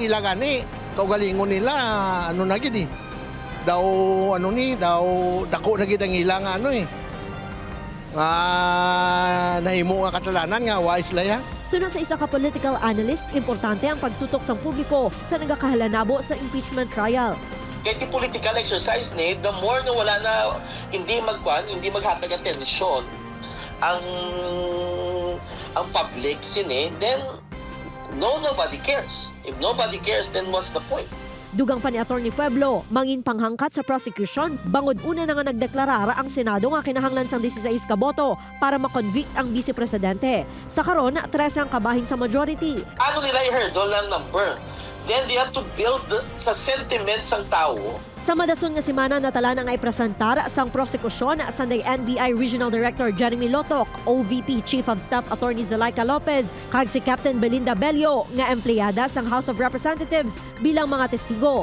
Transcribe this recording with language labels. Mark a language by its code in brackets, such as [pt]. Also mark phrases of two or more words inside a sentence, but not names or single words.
[hil] Ilagan kaugalingon nila, na gid daw, dako na gid ang ilang nahimo nga katalanan nga wise sila ya. Suna sa isa ka political analyst, importante ang pagtutok sa publiko sa nagakahalanabo sa impeachment trial. [tl] Kahit yung [en] political exercise the more [tl] na wala na hindi [hil] maghatag atensyon ang [en] public then nobody cares. If nobody cares, then what's the point? [hil] Dugang pa ni Atty. Pueblo, mangin panghangkat sa prosecution, bangod una na nga nagdeklarara ang Senado nga kinahanglan sang 16 ka boto para makonvict ang Vice Presidente. Sa karon, 13 ang kabahin sa majority. [tl] Ano nila i-hurdle ng [en] number? Then they have to build sa sentiments [tl] ng tao. [hil] Sa madason nga semana natala na nga ipresentar sang prosekusyon sa NBI Regional Director Jeremy Lotok, OVP Chief of Staff Attorney Zulaika Lopez, kag si Captain Belinda Bello nga empleyada sang House of Representatives bilang mga testigo.